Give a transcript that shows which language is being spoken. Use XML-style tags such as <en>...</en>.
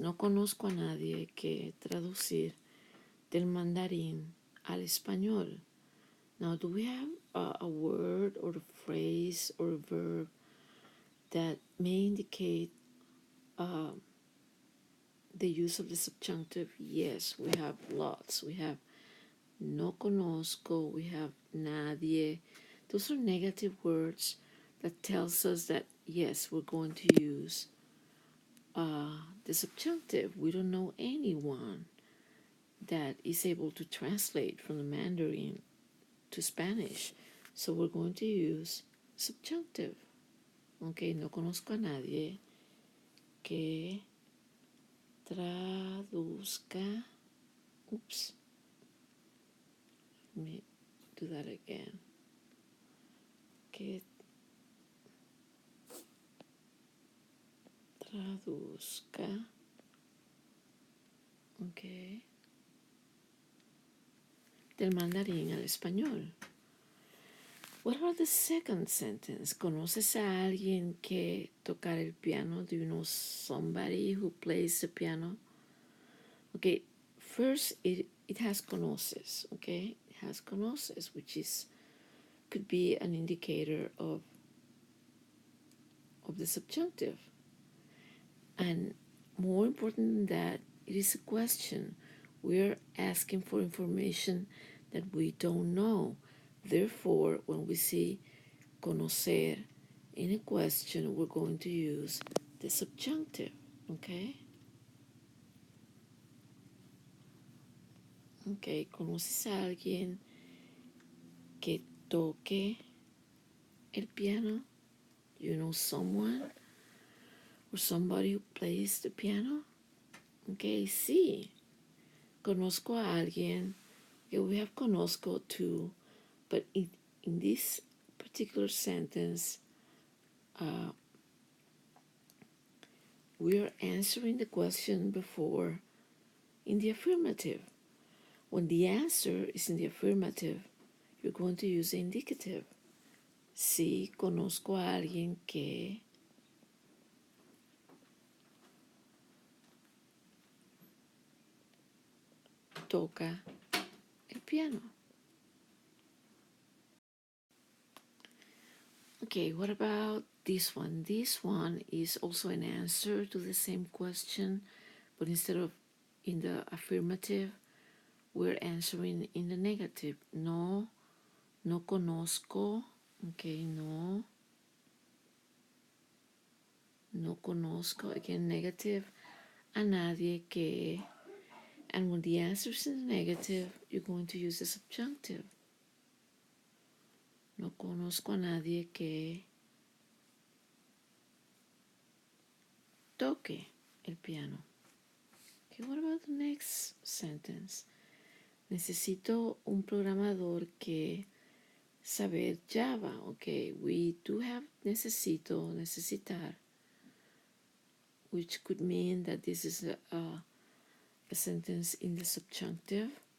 <es>No conozco a nadie que traducir del mandarín al español.</es> <en>Now, do we have a word or a phrase or a verb that may indicate the use of the subjunctive, yes, we have lots. We have no conozco, we have nadie. Those are negative words that tells us that, yes, we're going to use the subjunctive. We don't know anyone that is able to translate from the Mandarin to Spanish. So we're going to use subjunctive.</en> <es>Okay, no conozco a nadie que traduzca.</es> <en>Oops. Let me do that again.</en> <es>Que traduzca.</es> <en>Okay.</en> <es>Del mandarín al español.</es> <en>What about the second sentence?</en> <es>¿Conoces a alguien que tocar el piano?</es> <en>Do you know somebody who plays the piano? Okay, first it has conoces, okay? It has conoces, which could be an indicator of the subjunctive. And more important than that, it is a question. We're asking for information that we don't know. Therefore, when we see conocer in a question, we're going to use the subjunctive, okay?</en> <es>Okay, ¿conoces a alguien que toque el piano?</es> <en>You know someone or somebody who plays the piano? Okay, sí.</en> <es>Conozco a alguien.</es> <en>Okay, we have conozco too, but in this particular sentence, we are answering the question before in the affirmative. When the answer is in the affirmative, you're going to use the indicative.</en> <es>Sí, conozco a alguien que toca el piano.</es> <en>Okay, what about this one? This one is also an answer to the same question, but instead of in the affirmative, we're answering in the negative.</en> <es>No, no conozco. Okay, no. No conozco.</es> <en>Again, negative.</en> <es>A nadie que.</es> <en>And when the answer is in the negative, you're going to use the subjunctive.</en> <es>No conozco a nadie que toque el piano.</es> <en>Okay, what about the next sentence?</en> <es>Necesito un programador que saber Java.</es> <en>Okay, we do have necesito, necesitar, which could mean that this is a sentence in the subjunctive.</en>